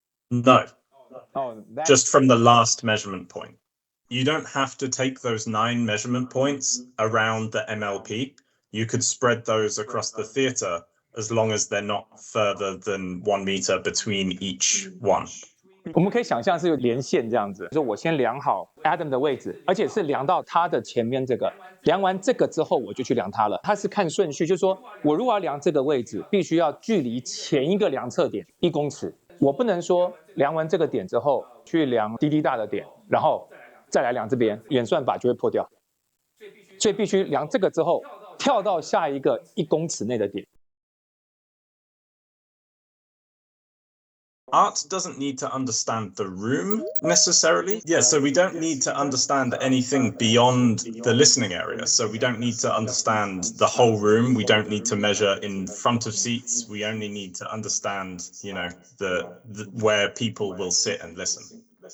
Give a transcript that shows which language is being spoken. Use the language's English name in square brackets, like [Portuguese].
[English] No. That's just from the last measurement point. You don't have to take those 9 measurement points around the MLP. You could spread those across the theater as long as they're not further than 1 meter between each one. [Chinese] 我们可以想象是有连线这样子，就是我先量好 Adam 的位置，而且是量到他的前面这个，量完这个之后我就去量他了。他是看顺序，就是说我如果要量这个位置，必须要距离前一个量测点1公尺，我不能说量完这个点之后去量滴滴大的点，然后再来量这边，演算法就会破掉。所以必须量这个之后，跳到下一个1公尺内的点。 [English] ART doesn't need to understand the room necessarily. Yeah, so we don't need to understand anything beyond the listening area. So we don't need to understand the whole room. We don't need to measure in front of seats. We only need to understand, the where people will sit and listen.